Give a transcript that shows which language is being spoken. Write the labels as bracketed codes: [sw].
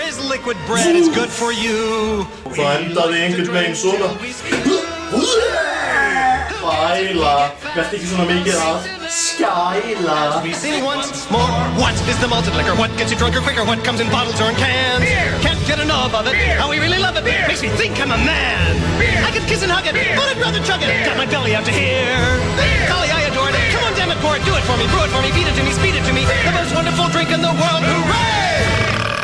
[en] Liquid bread, it's good for you. [is] Það endaði einhvern veginn svona. Bæla. Verð ekki svona mikið að skæla. [en] Once more, what is the malted liquor? What gets you drunker quicker? What comes in bottles or in cans? Beer. Can't get enough of it. Beer. How we really love it. Beer. Makes me think I'm a man. Beer. I could kiss and hug it, but I'd rather chug it. Got my belly out to here. Beer. Golly, I adore it. Come on, damn it, pour it, do it for me, brew it for me, feed it to me, speed it to me. Beer. The most wonderful drink in the world. Hooray!